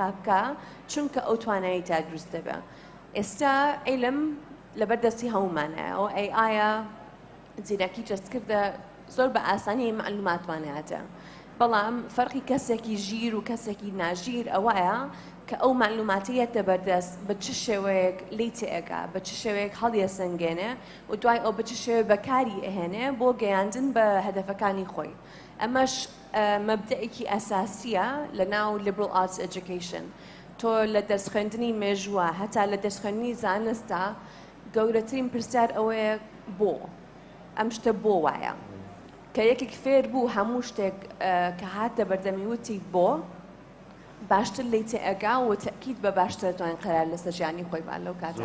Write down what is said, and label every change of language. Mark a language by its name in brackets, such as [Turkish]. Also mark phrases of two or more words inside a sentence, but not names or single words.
[Central Kurdish] بکە چونکە ئەو توانایی تا دروست دەبێ ئێستا عیلم لەبەردەستی هەمومانەیە ئەو ئایە زیرەکی جەستکردە زۆر بە ئاسانی معلوماتوانێتە بەڵام فەرقی کەسێکی ژیر و کەسێکی ناژیر ئەوەیە کە ئەو معلوماتیەتە بەردەست بە چ شێوەیەک لی تێگا بە چ شێوەیەک هەڵیە سنگێنێ و دوای ئەو بە چ شێوە بەکاری ئەهێنێ بۆ گەیاندن بە هەدەفەکانی خۆی ئەمەش مەبدەئێکی ئەساسیە لە ناو [English] liberal arts education [Central Kurdish] تۆ لە دەرس خوێندنی مێژووە هەتا لە دەرس خوێندنی زانستە گەورەترین پرسیار ئەوەیە بۆ ئەم شتە بۆ وایە کە یەکێک فێر بوو هەموو شتێک کە هاتە بەردەمی وتی بۆ باشتر لی تێئەگا و تەکید بە باشتر توانین قەرار لەسەر ژیانی خۆی بان لەو کاتە